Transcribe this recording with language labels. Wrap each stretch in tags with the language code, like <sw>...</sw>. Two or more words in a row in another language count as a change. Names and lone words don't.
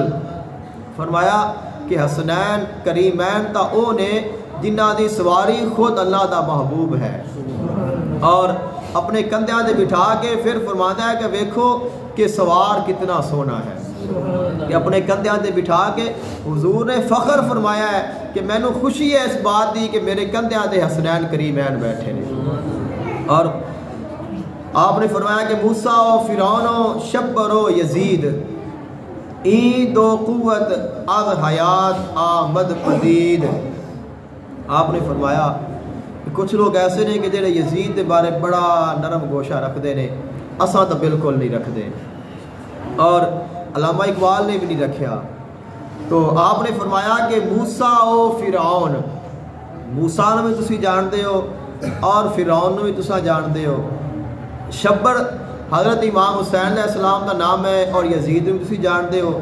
<pa>فرمایا کہ حسنین کریمین تا او نے جنہ دی سواری خود اللہ دا محبوب ہے، اور اپنے کندھیاں دے بٹھا کے پھر فرماتا ہے کہ ویکھو کہ سوار کتنا سونا ہے، کہ اپنے کندھیاں دے بٹھا کے حضور نے فخر فرمایا ہے کہ میں نو خوشی ہے اس بات دی کہ میرے کندھیاں دے حسنین کریمین بیٹھے نے۔</pa> <ur>اور آپ نے فرمایا کہ</ur> <fa>موسیٰ و فرعون و شبر و یزید این دو قوت از حیات آمد پدید۔</fa> <pa>آپ نے فرمایا کہ کچھ لوگ ایسے نے کہ جڑے یزید دے بارے بڑا نرم گوشہ رکھ دے نے، اساں تو بالکل نہیں رکھ دے، اور علامہ اقبال نے بھی نہیں رکھیا۔ تو آپ نے فرمایا کہ موسیٰ و فرعون، موسیٰ نے بھی تسی جان دے ہو اور فرعون نے بھی تسا جان دے ہو، شبر حضرت امام حسین علیہ السلام کا نام ہے، اور یزید بھی تسی جان دے ہو۔</pa>